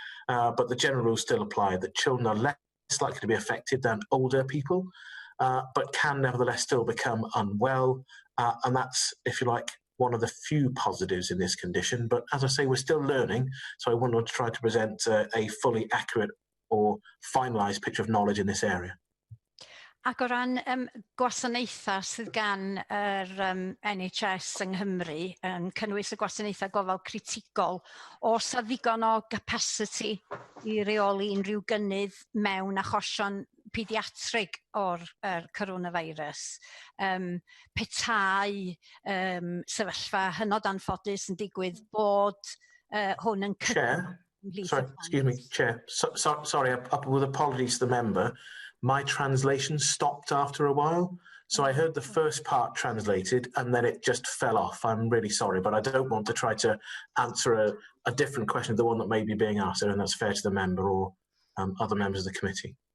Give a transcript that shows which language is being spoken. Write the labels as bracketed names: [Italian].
[English] But the general rules still apply, that children are less likely to be affected than older people, but can nevertheless still become unwell. And that's, if you like, one of the few positives in this condition. But as I say, we're still learning, so I wouldn't want to try to present a fully accurate or finalised picture of knowledge in this area. [Welsh] Ac o ran gwasanaethau sydd gan yr NHS yng Nghymru, yn cynnwys y gwasanaethau gofal critigol, oes a ddigon o capacity i reoli unrhyw gynnydd mewn achosion pediatrig o'r coronavirus? Petau sefyllfa hynod anffodus yn digwydd bod hwn yn [English] Chair, sorry, excuse me, Chair. Sorry, with apologies to the member, my translation stopped after a while. So I heard the first part translated and then it just fell off. I'm really sorry, but I don't want to try to answer a different question, the one that may be being asked, and that's fair to the member or other members of the committee.